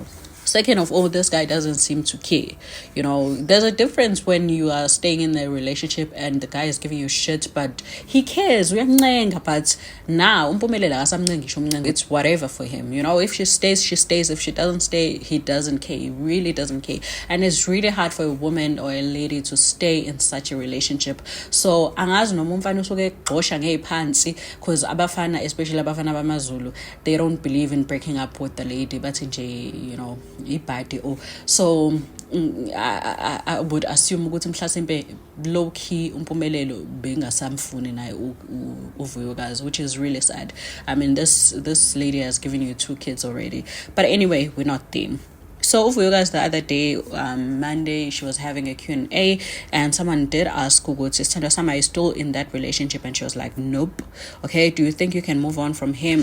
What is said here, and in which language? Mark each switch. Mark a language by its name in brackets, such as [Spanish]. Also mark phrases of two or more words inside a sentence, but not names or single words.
[English] Second of all, this guy doesn't seem to care. There's a difference when you are staying in a relationship and the guy is giving you shit, but he cares. But now, it's whatever for him. If she stays, she stays. If she doesn't stay, he doesn't care. He really doesn't care. And it's really hard for a woman or a lady to stay in such a relationship. So, because abafana, especially [Zulu] abafana bamaZulu, [English] they don't believe in breaking up with the lady, but so I would assume ukuthi low key Mpumelelo [Zulu] bengasamfuni naye uVuyokazi, [English] which is really sad. I mean, this lady has given you 2 kids already, but anyway, we're not there. So Vuyokazi the other day, Monday, she was having a Q&A, and someone did ask Ukuthi, Sama is still in that relationship, and she was like, nope. Okay, do you think you can move on from him?